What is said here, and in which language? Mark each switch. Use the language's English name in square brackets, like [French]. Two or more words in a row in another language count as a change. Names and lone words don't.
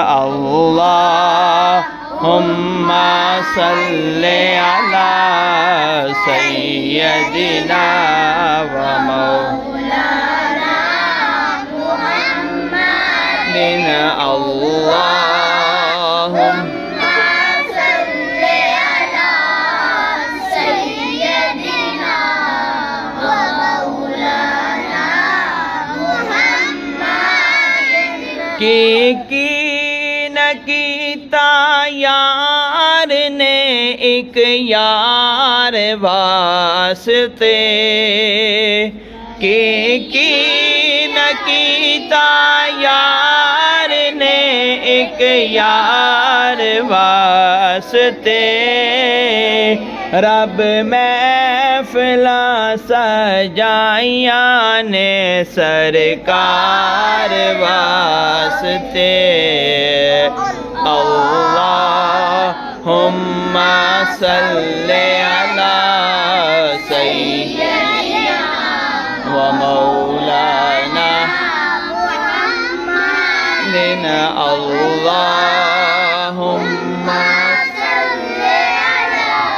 [Arabic] اللهم صل على سيدنا ومولانا محمد اللهم صل على سيدنا ومولانا [Punjabi] ਮੁਹੰਮਦਿਨ ਕੀ ਨ ਕੀਤਾ ਯਾਰ ਨੇ ਇੱਕ ਯਾਰ ਵਾਸਤੇ ਕੀ ਨ ਕੀਤਾ ਯਾਰ ਨੇ ਇੱਕ ਯਾਰ ਵਾਸਤੇ ਰੱਬ ਮਹਿਫ਼ਿਲਾਂ ਸਜਾਈਆਂ ਨੇ ਸਰਕਾਰ ਵਾਸਤੇ [Arabic] اللهم صل على سيدنا ومولانا محمد اللهم صل على